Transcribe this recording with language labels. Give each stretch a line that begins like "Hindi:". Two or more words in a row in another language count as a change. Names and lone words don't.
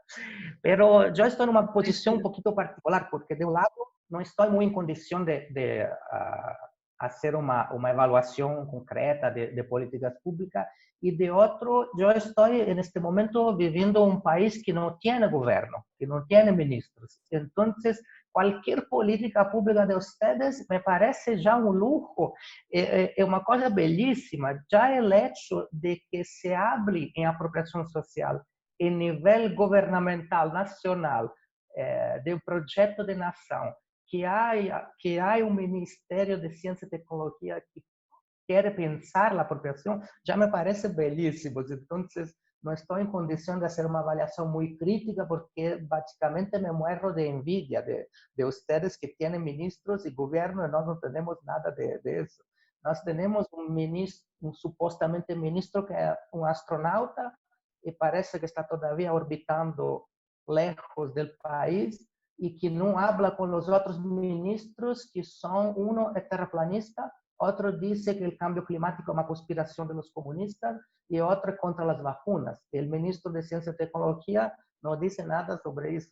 Spanish: Pero yo estoy en una posición un poquito particular porque de un lado no estoy muy en condición de hacer una evaluación concreta de políticas públicas y de otro yo estoy en este momento viviendo un país que no tiene gobierno, que no tiene ministros. Entonces, cualquier política pública de ustedes me parece ya un lujo,
Portuguese: é uma coisa belíssima, já o
Spanish: hecho de que se hable
Portuguese: em apropriação social em nível governamental nacional, de um projeto de nação, que há um Ministério de Ciência e Tecnologia que quer pensar a apropriação, já me parece belíssimo. Então, não estou em condição de fazer uma avaliação muito crítica, porque basicamente
Spanish: me muero de envidia de ustedes
Portuguese: que têm ministros e governo e nós não temos nada de isso. Nós temos um supostamente ministro que é um astronauta e parece que está todavía orbitando lejos do país e que não habla com os outros ministros, que são um é terraplanista, outro diz que o cambio climático é uma conspiração dos comunistas e outro é contra as vacunas. O ministro de Ciência e Tecnologia não disse nada sobre isso.